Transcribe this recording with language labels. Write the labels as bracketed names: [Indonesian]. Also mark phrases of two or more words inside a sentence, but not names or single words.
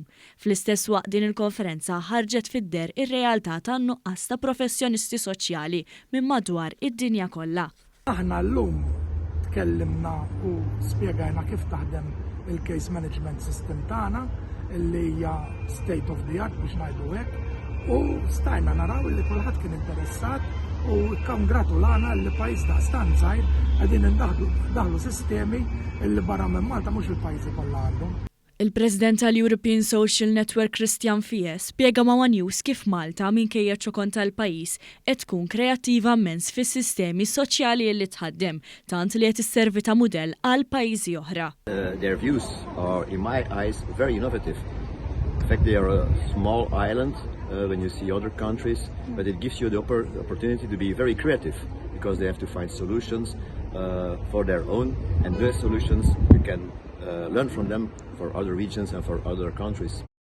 [Maltese] Fl-istess waqt din il-konferenza ħarġet fid-der ir-realtà tan-nuqqas ta' professjonisti soċjali minn madwar id-dinja kollha. Aħna llum tkellimna u spjegajna kif taħdem il- [English] case management system [Maltese] tagħna li hija [English] state of the art [Maltese] biex ngħidu hekk. U stajna naraw li kulħadd kien interessat u kongratulana li pajjiż ta' stanzajr qegħdin indaħlu sistemi li barra minn Malta mhux il-pajjiżi kollha għandhom. Il-President tal-European Social Network Christian Fies spjega ma' One News kif Malta minkejja ċokon tal-pajjiż qed tkun kreattiva immens fis-sistemi soċjali li tħaddem tant li qed isservi ta' mudell għal pajjiżi oħra. [English] Their views are in my eyes very innovative. In fact, they are a small island when you see other countries, but it gives you the opportunity to be very creative because they have to find solutions for their own, and those solutions you can learn from them for other regions and for other countries.